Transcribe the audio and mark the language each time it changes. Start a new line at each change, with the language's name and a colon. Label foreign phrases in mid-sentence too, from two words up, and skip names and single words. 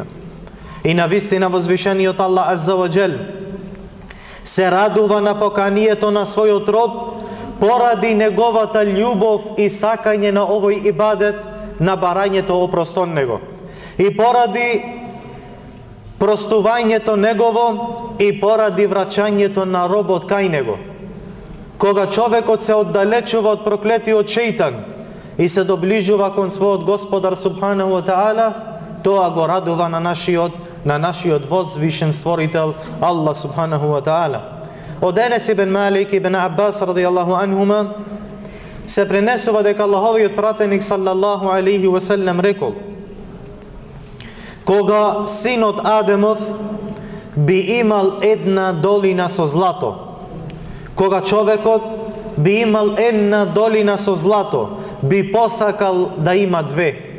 Macedonian: И навистина возвишениот
Arabic: الله عز وجل
Macedonian: се радува на поканието на својот роб поради неговата љубов и сакање на овој ибадет, на барањето опрост од него, и поради простувањето негово и поради враќањето на робот кај него. Кога човекот се оддалечува од проклетиот шејтан и се доближува кон својот Господар
Arabic: سبحانه وتعالى,
Macedonian: тоа го радува на нашиот возвишен створител
Arabic: الله سبحانه وتعالى.
Macedonian: Од Енес ибн Малик ибн Аббас
Arabic: رضي الله عنهما
Macedonian: се пренесува дека Аллаховиот пратеник
Arabic: صلى الله عليه وسلم
Macedonian: рекол: кога синот Адемов би имал една долина со злато, кога човекот би имал една долина со злато, би посакал да има две.